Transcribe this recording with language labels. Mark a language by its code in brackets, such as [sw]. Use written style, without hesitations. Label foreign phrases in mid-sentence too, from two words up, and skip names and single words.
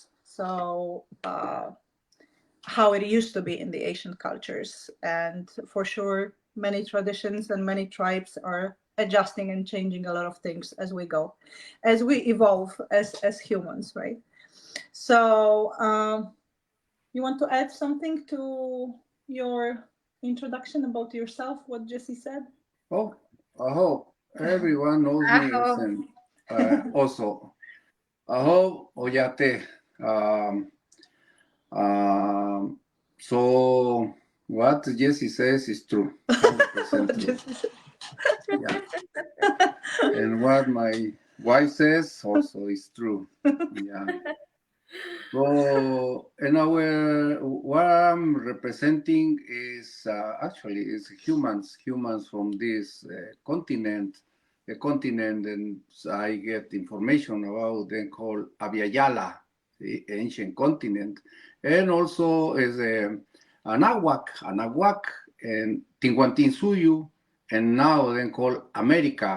[en] So how it used to be in the ancient cultures, and for sure many traditions and many tribes are adjusting and changing a lot of things as we go, as we evolve as humans, right? So you want to add something to your introduction about yourself, what Jesse said? Oh, aho, everyone knows me as Aho. an Oso. [lkt] Aho, oyate. [en] Um, so what Jesse says is true, 100% What true. Jesse said. Yeah. And what my wife says also is true. Yeah. So, and what I'm representing is actually is humans from this continent, the continent, and I get information about them called Abiyala, the ancient continent, and also is Anahuac, and Tinguantinsuyu, and now then called America.